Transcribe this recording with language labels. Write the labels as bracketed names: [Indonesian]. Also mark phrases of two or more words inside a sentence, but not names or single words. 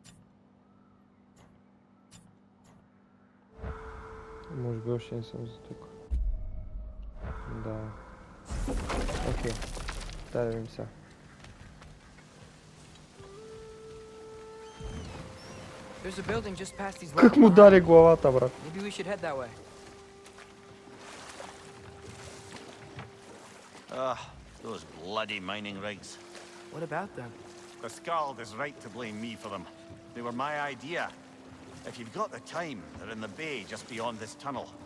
[Bulgarian] Може би още не съм за тук. Да. Окей. Дай да видим сега. [English] There's a building just past these [Bulgarian] Как му [English] walls. [Bulgarian] даде главата, брат? [English] Maybe we should head that way. Those bloody mining rigs. What about them? The Skald is right to blame me for them. They were my idea. If you've got the time, they're in the bay just beyond this tunnel.